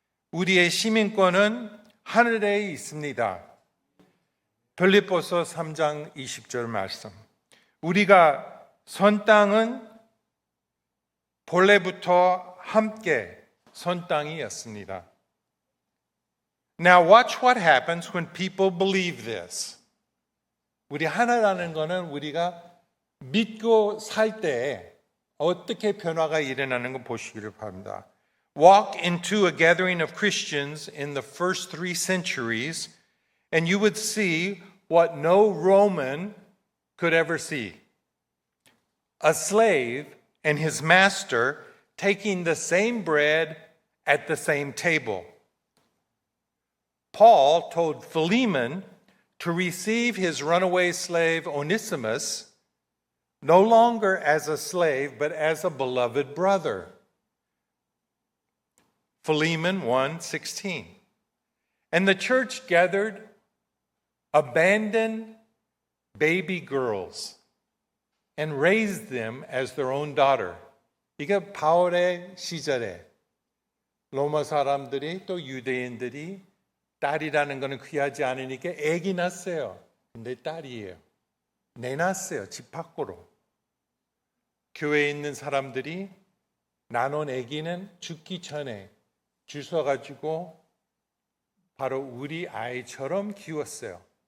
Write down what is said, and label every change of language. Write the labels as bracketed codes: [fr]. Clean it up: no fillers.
[ko] 우리의 시민권은 하늘에 있습니다. 빌립보서 3장 20절 말씀. 우리가 선 땅은 본래부터 함께 선 땅이었습니다. [en] Now watch what happens when people believe this. [ko] 우리 하나라는 것은 우리가 믿고 살 때 어떻게 변화가 일어나는 거 보시기를 바랍니다. [en] Walk into a gathering of Christians in the first 3 centuries and you would see what no Roman could ever see. A slave and his master taking the same bread at the same table. Paul told Philemon to receive his runaway slave Onesimus no longer as a slave but as a beloved brother. Philemon 1:16. And the church gathered abandoned baby girls and raised them as their own daughter. [ko] 이게 바울의 시절에 로마 사람들이 또 유대인들이 딸이라는 것은 귀하지 않으니까 애기 낳았어요. 근데 딸이에요. 내놨어요. 집 밖으로. 교회에 있는 사람들이 나눈 애기는 죽기 전에 주워가지고 바로 우리 아이처럼 키웠어요.